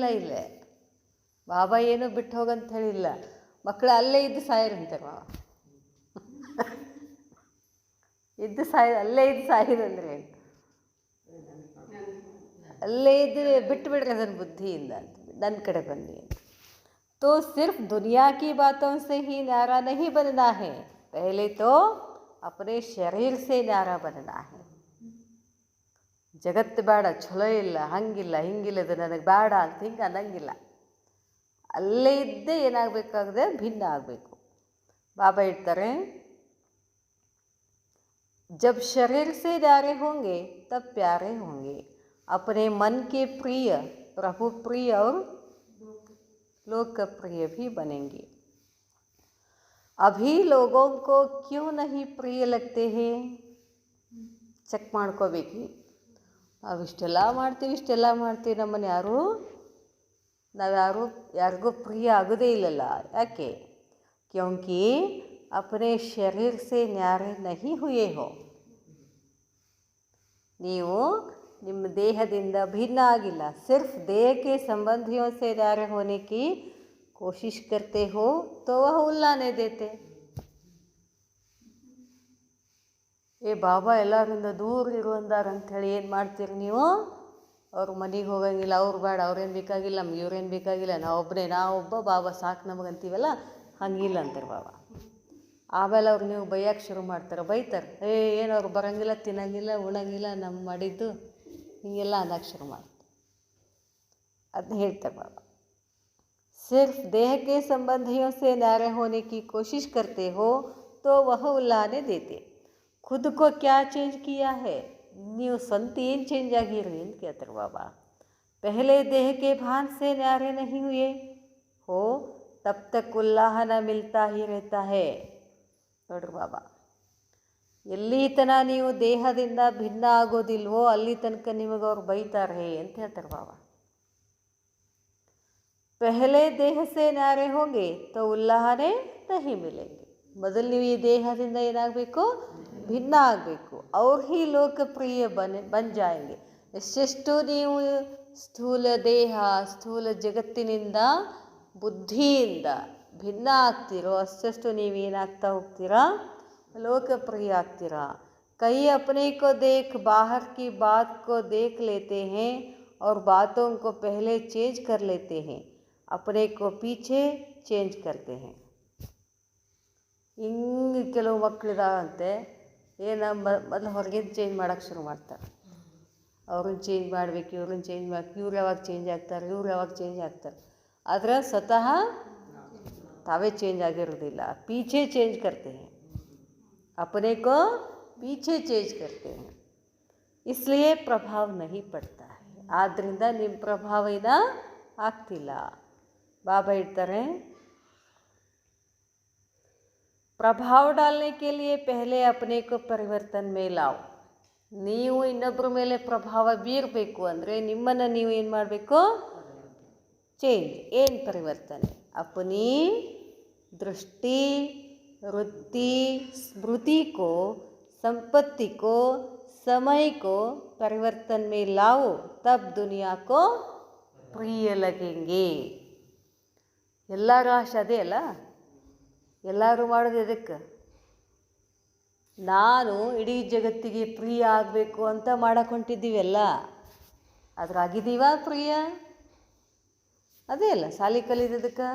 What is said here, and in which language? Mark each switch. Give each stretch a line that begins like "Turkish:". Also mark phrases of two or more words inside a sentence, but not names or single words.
Kannada: ಇಲ್ಲೇ ಬಾಬಾ ಏನೂ ಬಿಟ್ಟು ಹೋಗಂತ ಹೇಳಿಲ್ಲ. ಮಕ್ಕಳು ಅಲ್ಲೇ ಇದ್ದು ಸಾಯಿರಂತಾರೆ ಬಾಬಾ. ಅಲ್ಲೇ ಇದ್ದು ಸಾಯಿರಂದ್ರೆ ಅಲ್ಲೇ ಇದ್ದರೆ ಬಿಟ್ಟು ಬಿಡ್ರಿ ಅದನ್ನು ಬುದ್ಧಿಯಿಂದ ಅಂತ, ನನ್ನ ಕಡೆ ಬನ್ನಿ ಅಂತ.
Hindi: तो सिर्फ दुनिया की बातों से ही न्यारा नहीं बनना है, पहले तो अपने शरीर से न्यारा बनना है.
Kannada: ಜಗತ್ತು ಬೇಡ, ಚಲೋ ಇಲ್ಲ, ಹಂಗಿಲ್ಲ ಹಿಂಗಿಲ್ಲ, ಇದು ನನಗೆ ಬೇಡ ಅಂತ ಹಿಂಗೆ ಅನ್ನಂಗಿಲ್ಲ. ಅಲ್ಲೇ ಇದ್ದೇ ಏನಾಗಬೇಕಾಗಿದೆ? ಭಿನ್ನ ಆಗಬೇಕು. ಬಾಬಾ ಹೇಳ್ತಾರೆ,
Hindi: जब शरीर से न्यारे होंगे तब प्यारे होंगे. अपने मन के प्रिय, प्रभु प्रिय और लोकप्रिय भी बनेंगे. अभी लोगों को क्यों नहीं प्रिय लगते हैं?
Kannada: ಚೆಕ್ ಮಾಡ್ಕೋಬೇಕು. ನಾವು ಇಷ್ಟೆಲ್ಲ ಮಾಡ್ತೀವಿ, ನಮ್ಮನ್ನು ಯಾರಿಗೂ ಪ್ರಿಯ ಆಗೋದೇ ಇಲ್ಲಲ್ಲ.
Hindi: ಯಾಕೆ? ಕ್ಯೋಂಕಿ अपने शरीर से न्यारे नहीं हुए हो.
Kannada: ನೀವು ನಿಮ್ಮ ದೇಹದಿಂದ ಭಿನ್ನ ಆಗಿಲ್ಲ.
Hindi: सिर्फ देह के संबंधियों से न्यारे होने की कोशिश करते हो तो वह उल्लाने देते.
Kannada: ಬಾಬಾ ಎಲ್ಲರಿಂದ ದೂರ ಇರುವಂದಾರ ಅಂಥೇಳಿ ಏನು ಮಾಡ್ತೀರಿ ನೀವು? ಅವ್ರ ಮನೆಗೆ ಹೋಗಂಗಿಲ್ಲ, ಅವ್ರು ಬೇಡ, ಅವ್ರೇನು ಬೇಕಾಗಿಲ್ಲ, ನಮ್ಗೆ ಇವ್ರೇನು ಬೇಕಾಗಿಲ್ಲ, ನಾವೊಬ್ಬ ಬಾಬಾ ಸಾಕು ನಮಗಂತೀವಲ್ಲ, ಹಂಗಿಲ್ಲ ಅಂತಾರೆ ಬಾಬಾ. ಆಮೇಲೆ ಅವ್ರು ನೀವು ಬೈಯಕ್ಕೆ ಶುರು ಮಾಡ್ತಾರೆ, ಬೈತಾರೆ. ಏನು ಅವ್ರು ಬರೋಂಗಿಲ್ಲ, ತಿನ್ನಂಗಿಲ್ಲ, ಉಣಂಗಿಲ್ಲ, ನಮ್ಮ ಮಾಡಿದ್ದು ಹೀಗೆಲ್ಲ ಅನ್ನೋಕ್ಕೆ ಶುರು ಮಾಡ್ತಾರೆ. ಅದನ್ನ ಹೇಳ್ತಾರೆ ಬಾಬಾ.
Hindi: सिर्फ देह के संबंधियों से न्यारे होने की कोशिश करते हो तो वह उल्लाने देते. खुद को क्या चेंज किया है?
Kannada: ನೀವು ಸ್ವಂತ ಏನು ಚೇಂಜ್ ಆಗಿರಿ ಅಂತ ಕೇಳ್ತಾರೆ ಬಾಬಾ.
Hindi: पहले देह के भान से न्यारे नहीं हुए हो तब तक उल्लाहना मिलता ही रहता है.
Kannada: ನೋಡ್ರಿ ಬಾಬಾ, ಎಲ್ಲಿ ತನಕ ನೀವು ದೇಹದಿಂದ ಭಿನ್ನ ಆಗೋದಿಲ್ವೋ ಅಲ್ಲಿ ತನಕ ನಿಮಗೆ ಅವ್ರು ಬೈತಾರೆ ಅಂತ ಹೇಳ್ತಾರೆ ಬಾಬಾ.
Hindi: पहले देह से न्यारे होंगे तो उलाहने नहीं मिलेंगे.
Kannada: ಮೊದಲು ನೀವು ಈ ದೇಹದಿಂದ ಏನಾಗಬೇಕು? ಭಿನ್ನ ಆಗಬೇಕು.
Hindi: ಅವ್ರು ही लोकप्रिय बन जाएंगे.
Kannada: ಎಷ್ಟೆಷ್ಟು ನೀವು ಸ್ಥೂಲ ದೇಹ, ಸ್ಥೂಲ ಜಗತ್ತಿನಿಂದ, ಬುದ್ಧಿಯಿಂದ ಭಿನ್ನ ಆಗ್ತಿರೋ ಅಷ್ಟಷ್ಟು ನೀವೇನಾಗ್ತಾ ಹೋಗ್ತೀರಾ? ಲೋಕಪ್ರಿಯ ಆಗ್ತೀರಾ.
Hindi: कई अपने को देख बाहर की बात को देख लेते हैं और बातों को पहले चेंज कर लेते हैं, अपने को पीछे चेंज करते हैं.
Kannada: ಹಿಂಗೆ ಕೆಲವು ಮಕ್ಕಳಿದಾವಂತೆ, ಮೊದಲು ಹೊರಗಿಂದ ಚೇಂಜ್ ಮಾಡೋಕ್ಕೆ ಶುರು ಮಾಡ್ತಾರೆ. ಅವ್ರನ್ನ ಚೇಂಜ್ ಮಾಡಬೇಕು, ಇವ್ರನ್ನ ಚೇಂಜ್ ಮಾಡಬೇಕು, ಇವ್ರು ಯಾವಾಗ ಚೇಂಜ್ ಆಗ್ತಾರೆ, ಇವ್ರು ಯಾವಾಗ ಚೇಂಜ್ ಆಗ್ತಾರೆ. ಆದರೆ ಸ್ವತಃ ತಾವೇ ಚೇಂಜ್ ಆಗಿರೋದಿಲ್ಲ.
Hindi: ಪೀछे चेंज करते हैं, अपने को पीछे चेंज करते हैं, इसलिए प्रभाव नहीं पड़ता है.
Kannada: ಆದ್ದರಿಂದ ನಿಮ್ಮ ಪ್ರಭಾವ ಆಗ್ತಿಲ್ಲ. ಬಾಬಾ ಹೇಳ್ತಾರೆ,
Hindi: प्रभाव डालने के लिए पहले अपने को परिवर्तन में लाओ.
Kannada: ನೀವು ಇನ್ನೊಬ್ಬರ ಮೇಲೆ ಪ್ರಭಾವ ಬೀರಬೇಕು ಅಂದರೆ ನಿಮ್ಮನ್ನು ನೀವು ಏನು ಮಾಡಬೇಕು? ಚೇಂಜ್. ಏನು ಪರಿವರ್ತನೆ?
Hindi: अपनी दृष्टि, वृत्ति, स्मृति को, संपत्ति को, समय को परिवर्तन में लाओ, तब दुनिया को प्रिय लगेंगे.
Kannada: ಎಲ್ಲರ ಆಶೆ ಅದೇ ಅಲ್ಲ, ಎಲ್ಲರೂ ಮಾಡೋದು ಎದಕ್ಕೆ? ನಾನು ಇಡೀ ಜಗತ್ತಿಗೆ ಪ್ರಿಯ ಆಗಬೇಕು ಅಂತ ಮಾಡಕ್ಕೆ ಹೊಂಟಿದ್ದೀವೆಲ್ಲ. ಅದ್ರಾಗಿದ್ದೀವಾ ಪ್ರಿಯ? ಅದೇ ಅಲ್ಲ ಶಾಲೆ ಕಲಿಯೋದಕ್ಕೆ.